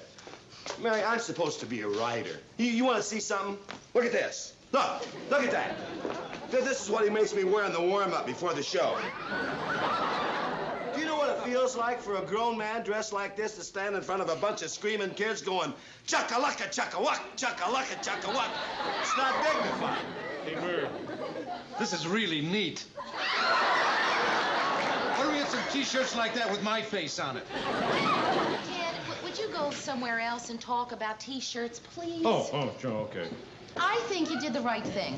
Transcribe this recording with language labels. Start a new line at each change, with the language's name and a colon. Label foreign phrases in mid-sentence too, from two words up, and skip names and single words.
English: Mary, I'm supposed to be a writer. You want to see something? Look at this. Look at that. This is what he makes me wear in the warm-up before the show. Do you know what it feels like for a grown man dressed like this to stand in front of a bunch of screaming kids going, chaka-laka, chaka-wuck, chaka-laka, chaka-wuck? It's not dignified. Hey, Merv, this is really neat. Why don't we get some T-shirts like that with my face on it? Ted, would you go somewhere else and talk about T-shirts, please? Oh, sure, okay. I think you did the right thing.